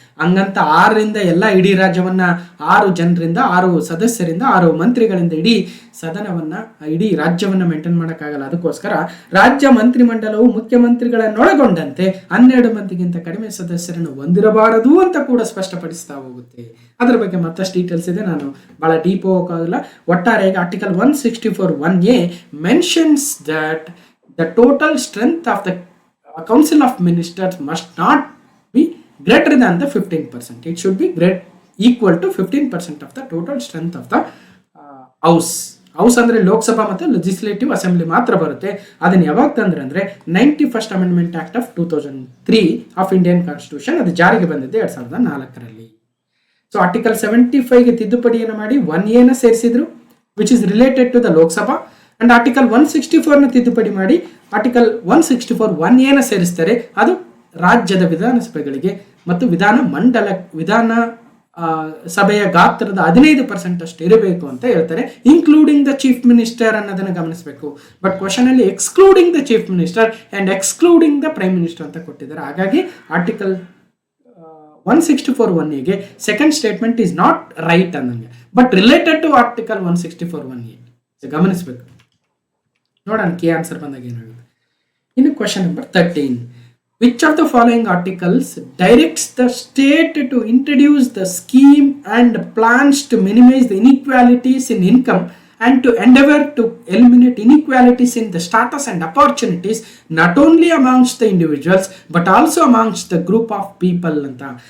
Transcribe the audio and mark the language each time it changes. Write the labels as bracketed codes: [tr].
[kn] ಹಂಗಂತ 6ರಿಂದ ಎಲ್ಲ ಇಡೀ ರಾಜ್ಯವನ್ನ 6 ಜನರಿಂದ 6 ಸದಸ್ಯರಿಂದ 6 ಮಂತ್ರಿಗಳಿಂದ ಇಡೀ ಸದನವನ್ನ ಇಡೀ ರಾಜ್ಯವನ್ನ ಮೇಂಟೈನ್ ಮಾಡೋಕ್ಕಾಗಲ್ಲ. ಅದಕ್ಕೋಸ್ಕರ ರಾಜ್ಯ ಮಂತ್ರಿಮಂಡಲವು ಮುಖ್ಯಮಂತ್ರಿಗಳನ್ನೊಳಗೊಂಡಂತೆ 12 ಮಂದಿಗಿಂತ ಕಡಿಮೆ ಸದಸ್ಯರನ್ನು ಹೊಂದಿರಬಾರದು ಅಂತ ಕೂಡ ಸ್ಪಷ್ಟಪಡಿಸ್ತಾ ಹೋಗುತ್ತೆ. ಅದರ ಬಗ್ಗೆ ಮತ್ತಷ್ಟು ಡೀಟೇಲ್ಸ್ ಇದೆ, ನಾನು ಬಹಳ ಡೀಪ್ ಹೋಗೋಕ್ಕಾಗಲ್ಲ. ಒಟ್ಟಾರೆಯಾಗಿ [en] Article 164(1)(a mentions that the total strength of the Council of Ministers must not be greater than the 15%. It should be equal to 15% of the total strength of the House. [kn] House ಅಂದ್ರೆ ಲೋಕಸಭಾ ಮತ್ತು legislative assembly ಮಾತ್ರ ಬರುತ್ತೆ. ಅದನ್ನ ಯಾವಾಗ ತಂದ್ರೆ ಅಂದ್ರೆ 91st amendment act of 2003 of Indian constitution, ಅದು ಜಾರಿಗೆ ಬಂದಿದೆ 2004ರಲ್ಲಿ. ಸೊ ಆರ್ಟಿಕಲ್ 75ಗೆ ತಿದ್ದುಪಡಿಯನ್ನು ಮಾಡಿ 1A ಸೇರಿಸಿದ್ರು, [en] Which is related to the Lok Sabha. [kn] And article 164 ತಿದ್ದುಪಡಿ ಮಾಡಿ ಆರ್ಟಿಕಲ್ 164(1)(a ಸೇರಿಸ್ತಾರೆ. ಅದು ರಾಜ್ಯದ ವಿಧಾನಸಭೆಗಳಿಗೆ ಮತ್ತು ವಿಧಾನ ಸಭೆಯ ಗಾತ್ರದ 15% ಅಷ್ಟು ಇರಬೇಕು ಅಂತ ಹೇಳ್ತಾರೆ, [en] including the chief minister [kn] ಅನ್ನೋದನ್ನ ಗಮನಿಸಬೇಕು. [en] but question ಅಲ್ಲಿ excluding the chief minister and excluding the prime minister [kn] ಅಂತ ಕೊಟ್ಟಿದ್ದಾರೆ. ಹಾಗಾಗಿ [en] article 164(1)(a second statement is not right [kn] ಅನ್ನಂಗೆ, [en] but related to article 164(1)(a [kn] ಗಮನಿಸಬೇಕು. ನೋಡೋಣ ಕೇ ಆನ್ಸರ್ ಬಂದಾಗ ಏನಾಗುತ್ತೆ. ಇನ್ನು [en] question number 13, which of the following articles directs the state to introduce the scheme and plans to minimize the inequalities in income and to endeavor to eliminate inequalities in the status and opportunities not only amongst the individuals but also amongst the group of people [kn] ಅಂತ.